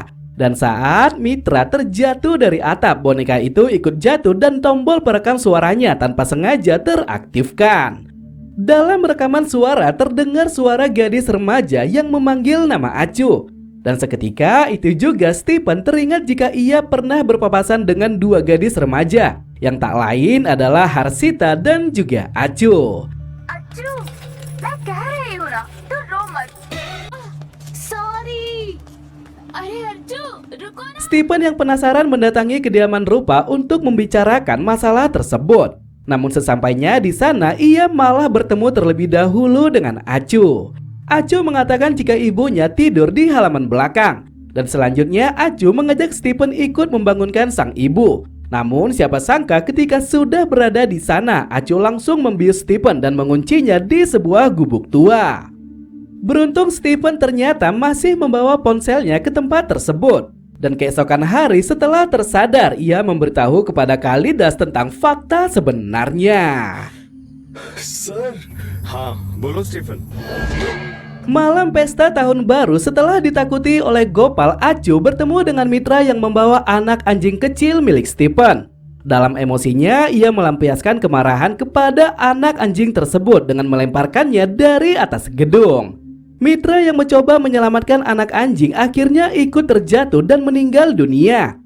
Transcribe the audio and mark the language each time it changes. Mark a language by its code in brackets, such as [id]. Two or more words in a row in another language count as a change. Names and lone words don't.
[id] Dan saat Mitra terjatuh dari atap, boneka itu ikut jatuh dan tombol perekam suaranya tanpa sengaja teraktifkan. Dalam rekaman suara terdengar suara gadis remaja yang memanggil nama Acu. Dan seketika itu juga Stephen teringat jika ia pernah berpapasan dengan dua gadis remaja, yang tak lain adalah Harsita dan juga Acu. [hi] अच्छू मैं कह रही हूँ ना तू रो मत सॉरी अरे अर्जू रुको ना [id] Stephen yang penasaran mendatangi kediaman Rupa untuk membicarakan masalah tersebut. Namun sesampainya di sana ia malah bertemu terlebih dahulu dengan Acu. Acu mengatakan jika ibunya tidur di halaman belakang. Dan selanjutnya Acu mengajak Stephen ikut membangunkan sang ibu. Namun siapa sangka ketika sudah berada di sana, Acu langsung membius Stephen dan menguncinya di sebuah gubuk tua. Beruntung Stephen ternyata masih membawa ponselnya ke tempat tersebut. Dan keesokan hari setelah tersadar, ia memberitahu kepada Kalidas tentang fakta sebenarnya. [hi] सर हाँ बोलो स्टीफन [id] Malam pesta tahun baru, setelah ditakuti oleh Gopal, Acu bertemu dengan mitra yang membawa anak anjing kecil milik Stephen. Dalam emosinya, ia melampiaskan kemarahan kepada anak anjing tersebut dengan melemparkannya dari atas gedung. Mitra yang mencoba menyelamatkan anak anjing akhirnya ikut terjatuh dan meninggal dunia.